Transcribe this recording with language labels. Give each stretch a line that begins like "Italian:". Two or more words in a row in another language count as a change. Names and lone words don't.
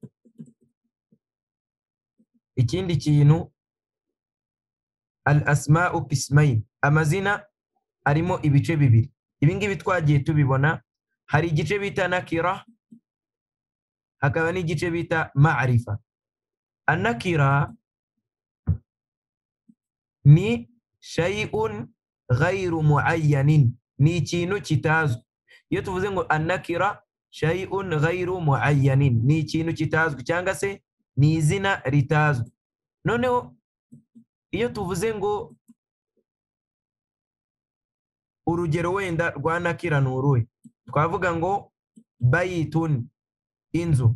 Kinyarwanda: ikindi kintu,
Arabic: الأسماء قسمين,
Kinyarwanda: amazina arimo ibice bibiri. ibingibi twagiye tubibona hari igice bita nakira, hakaba n'igice bita ma'rifa. An-nakira ni
Arabic: شيء غير معين,
Kinyarwanda: ni ikintu kitazwi. Iyo tuvuze ngo
Arabic: النكرة شيء غير معين,
Kinyarwanda: ni ikintu kitazwi cyangwa se ni izina ritazwi. Noneho iyo tuvuze ngo urugero wenda rwa nakira nuruhe, twavuga ngo bayitun, inzu.